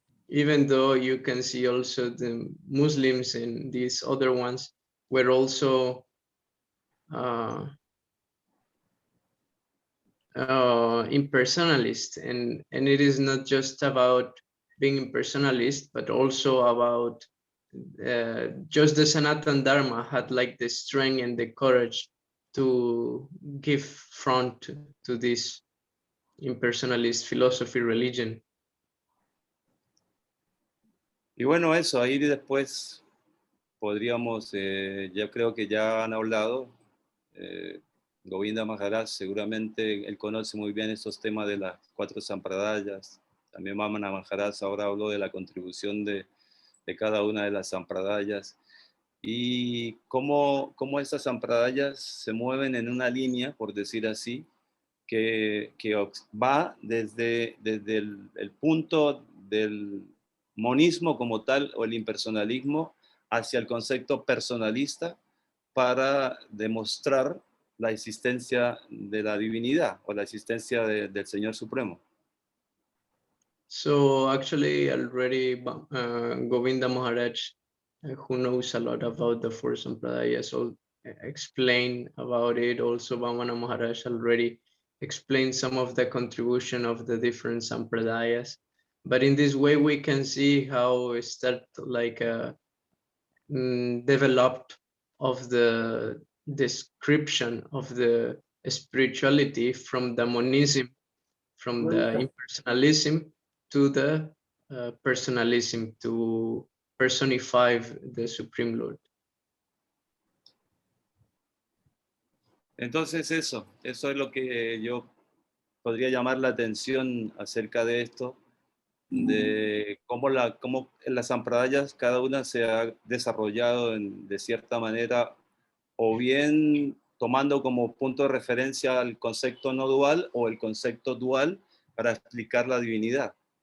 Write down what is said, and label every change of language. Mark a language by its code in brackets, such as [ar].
[en] Even though you can see also the Muslims and these other ones were also impersonalist, and it is not just about being impersonalist, but also about just the Sanatana Dharma had like the strength and the courage to give front to this impersonalist philosophy religion. [es] Y bueno, eso, ahí después podríamos, yo creo que ya han hablado, Govinda Maharaj seguramente él conoce muy bien estos temas de las 4 sampradayas, también Vamana Maharaj ahora habló de la contribución de cada una de las sampradayas y cómo estas sampradayas se mueven en una línea, por decir así, que va desde el punto del monismo como tal o el impersonalismo hacia el concepto personalista para demostrar la existencia de la divinidad o la existencia del Señor Supremo. [en] So actually already Govinda Maharaj, who knows a lot about the 4 sampradayas, explained about it. Also Vamana Maharaj already explained some of the contribution of the different sampradayas. But in this way, we can see how it start like developed of the description of the spirituality from the monism, from the impersonalism to the personalism, to personify the Supreme Lord. [es] Entonces eso es lo que yo podría llamar la atención acerca de esto, de cómo las sampradayas cada una se ha desarrollado de cierta manera, o bien tomando como punto de referencia el concepto no dual o el concepto dual para explicar la divinidad.